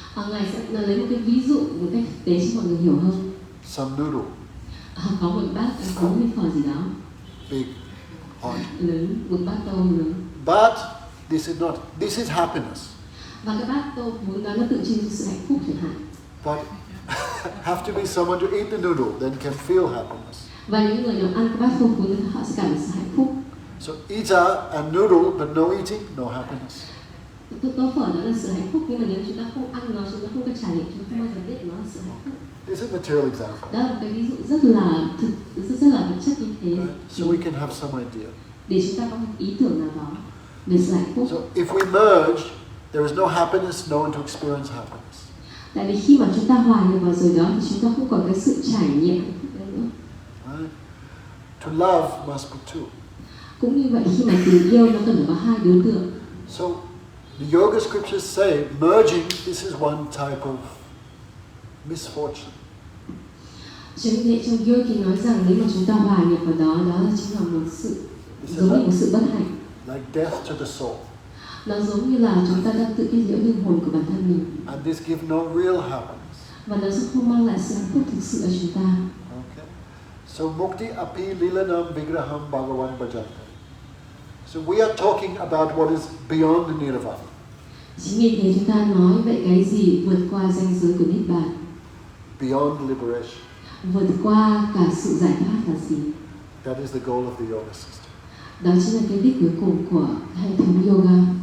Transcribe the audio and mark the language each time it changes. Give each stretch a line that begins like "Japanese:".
Vietnamese: Ngài sẽ lấy một cái ví dụ một cách thực tế cho mọi người hiểu hơn.
English: Some noodle,
Vietnamese: Có một bát bún hay phở gì đó
English: big, hot.
Vietnamese: lớn, một bát tô lớn.
English: But this is happiness.
Vietnamese: Và cái bát tô bún đó nó tượng trưng cho sự hạnh phúc chẳng hạn.
English: But have to be someone to eat the noodle, then can feel happiness.
Vietnamese: Và những người nào ăn cái bát tô bún thì họ sẽ cảm thấy sự hạnh phúc.
English: So eater and noodle, but no eating, no happiness.
Vietnamese: Tô phở đó là sự hạnh phúc, nhưng mà nếu chúng ta không ăn nó, chúng ta không có trải nghiệm, chúng ta không bao giờ biết nó là sự hạnh phúc.
English: This is a material example.
Vietnamese: Đó là một cái ví dụ rất là vật chất như thế.
English: Right? So we can have some idea.
Vietnamese: Để chúng ta có một ý tưởng nào đó về sự hạnh phúc.
English: So if we merge, there is no happiness, no one to experience happiness.
Vietnamese: Tại vì khi mà chúng ta hòa nhập vào rồi đó thì chúng ta không còn cái sự trải nghiệm hạnh phúc đấy nữa.
English: Right? To love must be two.
Vietnamese: Cũng như vậy, khi mà tình yêu nó cần phải có hai đối tượng.
English: So the yoga scriptures say merging, this is one type of misfortune.
Vietnamese: Cho nên vậy trong yoga nói rằng nếu mà chúng ta hòa nhập vào đó, đó chính là một sự giống như một sự bất hạnh.
English: Like death to the soul.
Vietnamese: Nó giống như là chúng ta đang tự kết liễu linh hồn của bản thân mình.
English: And this gives no real happiness.
Vietnamese: Và nó sẽ không mang lại sự hạnh phúc thực sự ở chúng ta.
English: Okay. So
Sanskrit: mukti api lilanam vigraham bhagavan bhajanta.
English: So we are talking about what is beyond the nirvana.
Vietnamese: Chính vì thế chúng ta nói vậy cái gì vượt qua ranh giới của Niết Bàn,
English: Beyond liberation.
Vietnamese: vượt qua cả sự giải thoát là gì?
English: That is the goal of the yoga system.
Vietnamese: Đó chính là cái đích cuối cùng của hệ thống yoga.